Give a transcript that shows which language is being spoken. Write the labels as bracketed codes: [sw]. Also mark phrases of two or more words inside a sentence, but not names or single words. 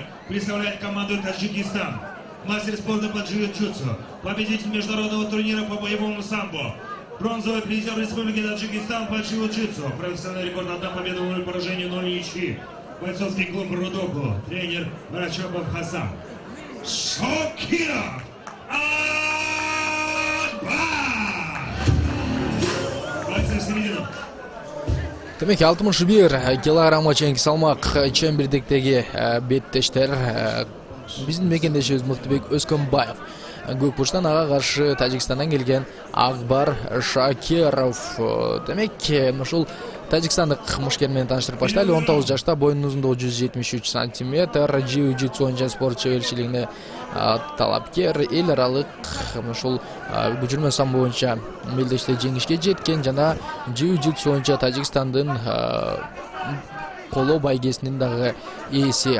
[ru] Представляет команду Таджикистан. Мастер спорта по джиу-джитсу. Победитель международного турнира по боевому самбо. Бронзовый призер Республики Таджикистан по джиу-джитсу. Профессиональный рекорд, 1 победа, 0 поражений, 0 ничьи. Бойцовский клуб Рудоку. Тренер Рачабов Хасан. Shakirov. [ky] Демек 61 килограммга чейинки салмак чембирдиктеги беттештер биздин мекендешибиз Мыктыбек Өскөнбаев. Көк бурчтан ага каршы Тажикстандан келген Акбар Шакиров. Демек, ушул тажикстандык мушкер менен тааныштырып баштайлы. 19 жашта, боюнун узундугу 173 сантиметр, jiu-jitsu боюнча спорт чеберчилигине талапкер, эл аралык ушул көчүрмө самбо боюнча мелдеште жеңишке жеткен жана jiu-jitsu боюнча Тажикстандын коло байгесинин дагы ээси.